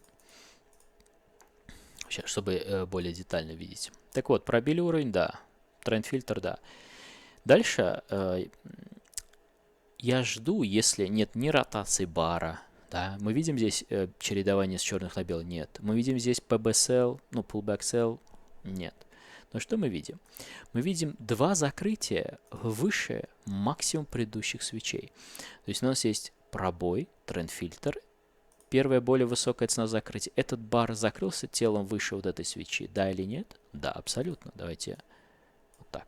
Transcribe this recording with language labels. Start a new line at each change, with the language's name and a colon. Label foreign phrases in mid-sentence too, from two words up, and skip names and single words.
Russian: Сейчас, чтобы более детально видеть. Так вот, пробили уровень, да. Тренд-фильтр, да. Дальше я жду, если нет ни ротации бара, да, мы видим здесь чередование с черных на белый, нет. Мы видим здесь
English: PB sell,
Russian: ну,
English: pullback sell,
Russian: нет. Но что мы видим? Мы видим два закрытия выше максимум предыдущих свечей. То есть у нас есть пробой, тренд-фильтр. Первая более высокая цена закрытия. Этот бар закрылся телом выше вот этой свечи. Да или нет? Да, абсолютно. Давайте вот так.